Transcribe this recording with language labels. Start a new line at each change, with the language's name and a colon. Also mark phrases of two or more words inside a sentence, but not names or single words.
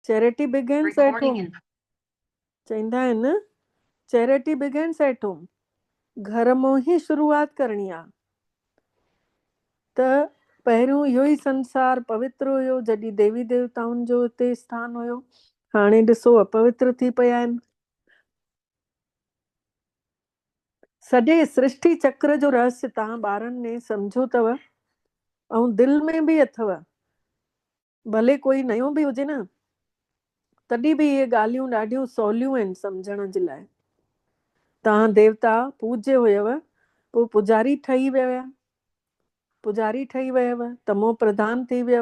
English: Charity begins at home.
Sindhi: चवंदा आहिनि
English: Charity begins at home.
Sindhi: घर मां ई शुरूआत करणी आहे। त पहिरियों इहो ई संसार पवित्र हुयो जॾहिं देवी देवताउनि जो हिते स्थान हुयो। हाणे ॾिसो अपवित्र थी पिया आहिनि। सॼे सृष्टि चक्र जो रहस्य तव्हां ॿारनि में सम्झो अथव ऐं दिलि में बि अथव। भले कोई नयो बि हुजे न, तॾहिं बि इहे ॻाल्हियूं ॾाढियूं सवलियूं आहिनि सम्झण जे लाइ। तव्हां देवता पूज्य हुयव, पोइ पुजारी ठही विया, पुजारी ठही वियव, तमो प्रधान थी वियव।